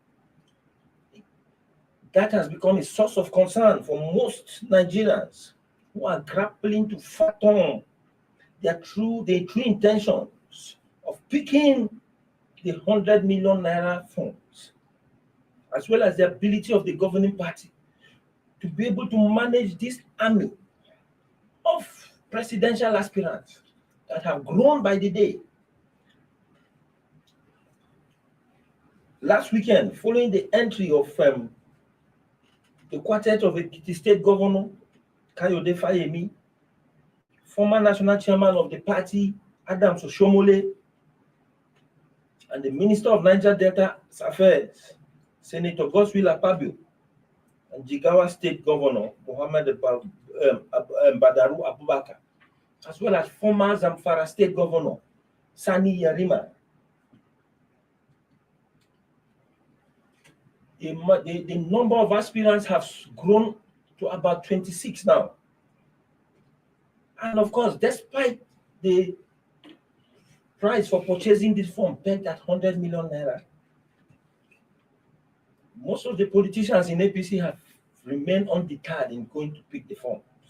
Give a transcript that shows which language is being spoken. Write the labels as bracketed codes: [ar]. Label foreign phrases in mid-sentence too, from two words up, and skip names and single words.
[en] That has become a source of concern for most Nigerians who are grappling to fathom the true intentions of picking the 100 million naira funds, as well as the ability of the governing party to be able to manage this army of presidential aspirants that have grown by the day. Last weekend, following the entry of the quartet of Ekiti State Governor Kayode Fayemi, former national chairman of the party Adams Oshomole, and the Minister of Niger Delta Affairs, Senator Godswill Akpabio, and Jigawa State Governor Mohammed Badaru Abubakar, as well as former Zamfara State Governor Sani Yarima. The number of aspirants has grown to about 26 now. And of course, despite the price for purchasing this form pegged at 100 million naira, most of the politicians in APC have remained undeterred in going to pick the forms.